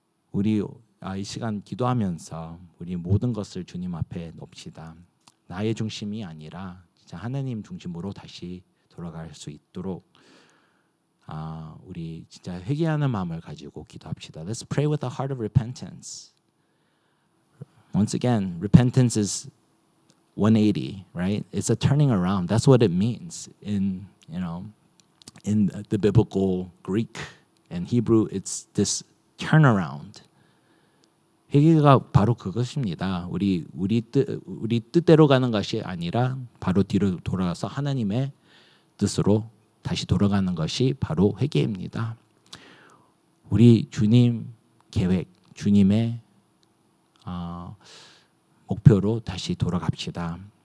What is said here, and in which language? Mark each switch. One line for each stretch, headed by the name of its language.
Korean: 우리 이 시간 기도하면서 우리 모든 것을 주님 앞에 놓읍시다. 나의 중심이 아니라 진짜 하나님 중심으로 다시 돌아갈 수 있도록 우리 진짜 회개하는 마음을 가지고 기도합시다.
English: Let's pray with a heart of repentance. Once again, repentance is 180, right? It's a turning around. That's what it means in the biblical Greek and Hebrew. It's this turnaround.
Korean: 회개가 바로 그것입니다. 우리 뜻대로 가는 것이 아니라 바로 뒤로 돌아가서 하나님의 뜻으로 다시 돌아가는 것이 바로 회개입니다. 우리 주님 계획, 주님의 목표로 다시 돌아갑시다.